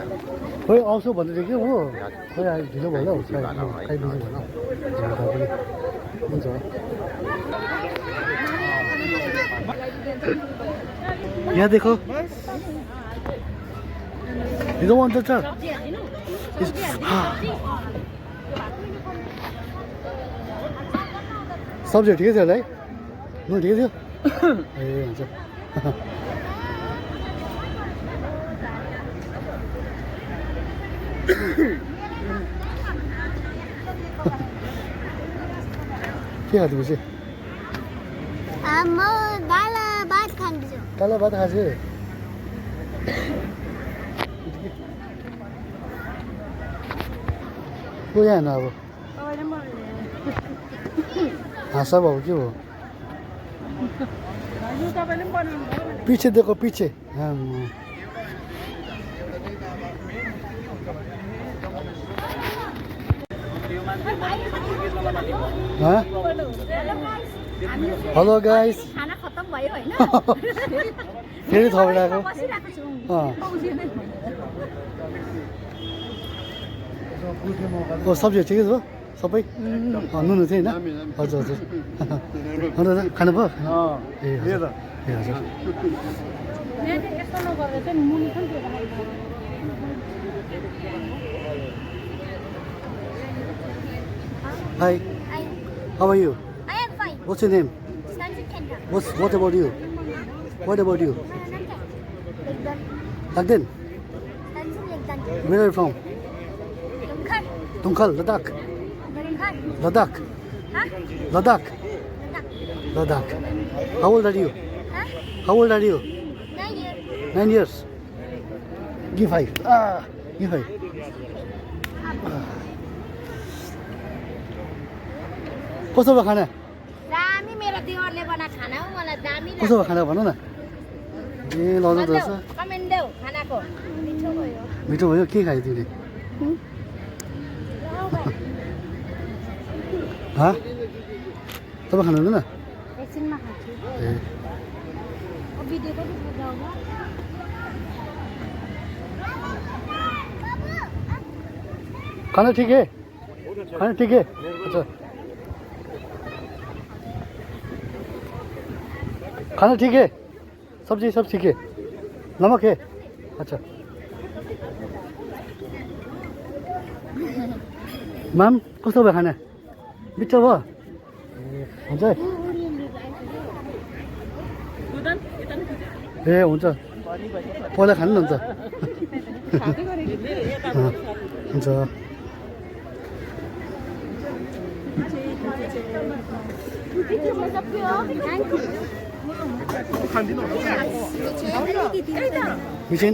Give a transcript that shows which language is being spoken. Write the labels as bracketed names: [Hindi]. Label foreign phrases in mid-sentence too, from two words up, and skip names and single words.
[Nepali] खोइ आउँछु भनेर के हो खोइ ढिलो भयो खै बिजी भन हुन्छ यहाँ देखो [English] You don't want to touch? [Nepali] सब्जी ठिकै छ होला है नुन ठिकै थियो ए हुन्छ के खाँदैछ म दाल भात खान्छु दाल भात खान्छु को यहाँ अब हाँसा भाउ के हो [Hindi] पीछे देखो पीछे [English] hello guys [Nepali] खाना खत्तम भयो हैन फेरि थपेर आएको सब्जी ठिकै छ सबै नुन थियो होइन हजुर हजुर हजुर खानु भयो ए हजुर ए हजुर [English] Hi, how are you? I am fine. What's your name? Sanjay Kendra. What about you? What about you? Lagden? Sanjay Legdan. Where are you from? Dumkhar. Tumkhal, Ladakh. Dumkhar. Ladakh. Huh? Ladakh. Ladakh. Ladakh. How old are you? Huh? How old are you? 9 years. 9 years. Give 5. Give 5. [Nepali] कस्तो भयो खाना दामी मेरो देवरले बनाएको खाना हो मलाई दामी कस्तो भयो खाना भन न ए लाउनु त रहेछ कमेन्ट देऊ खानाको मिठो भयो मिठो भयो के खायो तिमीले तपाईँ खानु हुँदैन एकछिनमा खान्छु ए भिडियो पनि बुझाउनु [Hindi] खाना ठिक है खाना ठिक है अच्छा खाना ठीक है सब्जी सब ठीक है नमक है अच्छा [Nepali] मैम कस्तो भयो खाना मिठो भयो हुन्छ ए हुन्छ पहिला खानु न हुन्छ मिचेन